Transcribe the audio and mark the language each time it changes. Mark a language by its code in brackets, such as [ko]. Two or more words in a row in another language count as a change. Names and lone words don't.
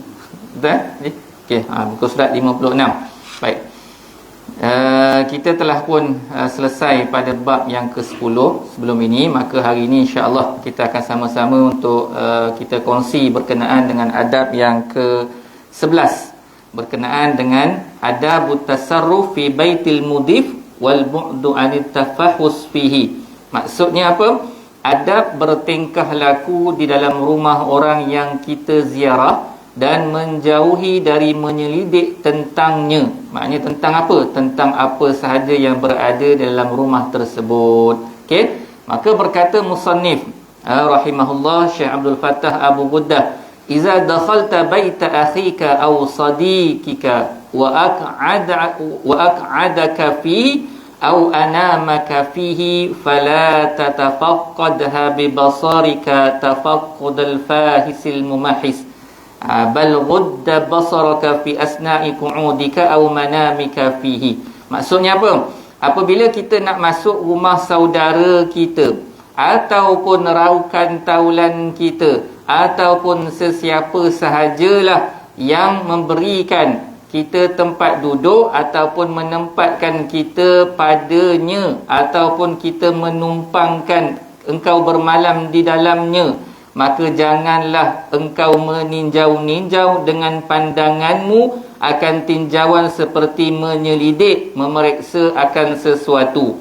[ms] Betul okey, muka surat 56. Baik. Kita telah pun selesai pada bab yang ke-10 sebelum ini, maka hari ini insya-Allah kita akan sama-sama untuk kita kongsi berkenaan dengan adab yang ke-11, berkenaan dengan [ar] أدب التصرف في بيت المضيف والبعد عن التفحص فيه. [ms] Maksudnya apa? Adab bertingkah laku di dalam rumah orang yang kita ziarah dan menjauhi dari menyelidik tentangnya. Maknanya tentang apa? Tentang apa sahaja yang berada dalam rumah tersebut. Okey? Maka berkata musannif rahimahullah Syekh Abdul Fattah Abu Ghuddah, [ar] "إذا دخلت بيت أخيك أو صديقك وأقعدك في أو أنامك فيه فلا تتفقدها ببصرك تفقد الفاحص الممحص بل غض بصرك في أثناء قعودك أو منامك فيه." [ms] Maksudnya apa? Apabila kita nak masuk rumah saudara kita ataupun raukan taulan kita ataupun sesiapa sahajalah yang memberikan kita tempat duduk ataupun menempatkan kita padanya ataupun kita menumpangkan engkau bermalam di dalamnya, maka janganlah engkau meninjau-ninjau dengan pandanganmu akan tinjauan seperti menyelidik, memeriksa akan sesuatu.